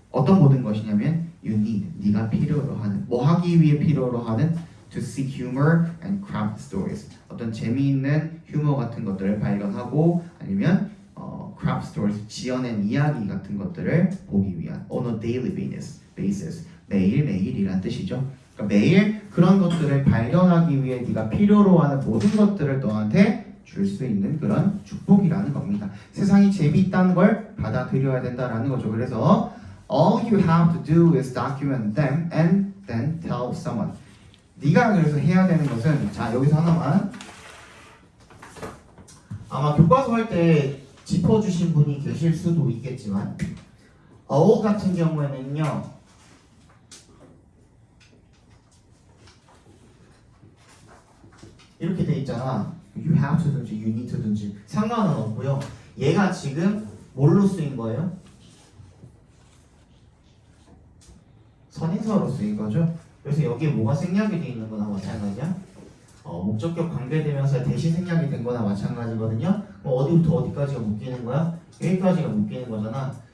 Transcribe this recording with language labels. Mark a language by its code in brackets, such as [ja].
[ko] 어떤 모든 것이냐면 you need, 네가 필요로 하는, 뭐 하기 위해 필요로 하는 [en] to see humor and craft stories, [ko] 어떤 재미있는 휴머 같은 것들을 발견하고 아니면 craft stories, 지어낸 이야기 같은 것들을 보기 위한 [en] on a daily basis, [ko] 매일매일이란 뜻이죠. 그러니까 매일 그런 것들을 발견하기 위해 네가 필요로 하는 모든 것들을 너한테 줄 수 있는 그런 축복이라는 겁니다. 세상이 재미있다는 걸 받아들여야 된다라는 거죠. 그래서 [en] all you have to do is document them and then tell someone. [ko] 네가 그래서 해야 되는 것은, 자 여기서 하나만, 아마 교과서 할 때 짚어주신 분이 계실 수도 있겠지만 all 같은 경우에는요 이렇게 돼 있잖아. [en] you have to [ko] 든지 [en] you need to [ko] 든지 상관은 없고요. 얘가 지금 뭘로 쓰인 거예요? 선행사로 쓰인 거죠. 그래서 여기에 뭐가 생략이 돼 있는 거나 마찬가지야. 목적격 관계대명사 대신 생략이 된 거나 마찬가지거든요. 어디부터 어디까지가 묶이는 거야? 여기까지가 묶이는 거잖아.